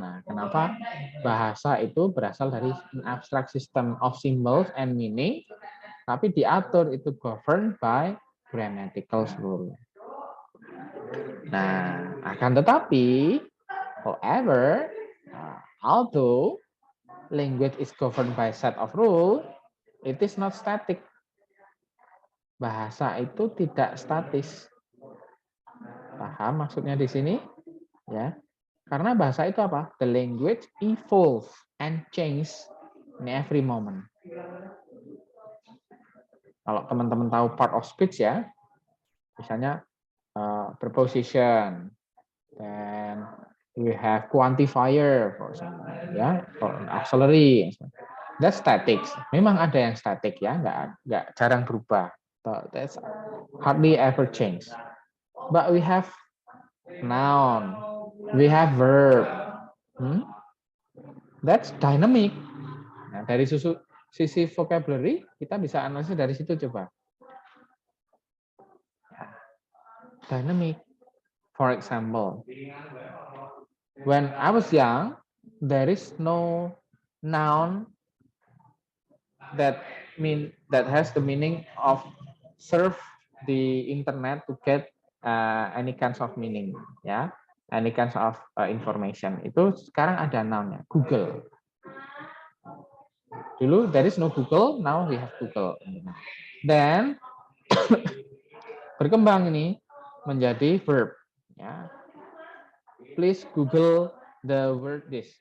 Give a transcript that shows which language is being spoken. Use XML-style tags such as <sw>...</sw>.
<id>Nah, kenapa bahasa itu berasal dari</id> <en>an abstract system of symbols and meaning,</en> <id>tapi diatur itu</id> <en>governed by grammatical rule.</en> <id>Nah, akan tetapi,</id> <en>however, although language is governed by set of rule, it is not static.</en> <id>Bahasa itu tidak statis. Paham maksudnya di sini? Ya. Karena bahasa itu apa?</id> <en>The language evolves and change in every moment.</en> <id>Kalau teman-teman tahu</id> <en>part of speech ya, misalnya preposition, then we have quantifier, for example, ya, for auxiliary. That's static.</en> <id>Memang ada yang static ya, nggak jarang berubah.</id> <en>That's hardly ever change. But we have noun, we have verb. That's dynamic.</en> <id>Nah, dari sisi vocabulary kita bisa analisis dari situ coba.</id> <en>Dynamic. For example, when I was young, there is no noun that has the meaning of surf the internet to get any kinds of meaning, ya, any kinds of information.</en> <id>Itu sekarang ada nounnya, Google.</id> <en>Dulu there is no Google, now we have Google.</en> <id>Then berkembang ini menjadi verb. Ya.</id> <en>Please Google the word this.</en>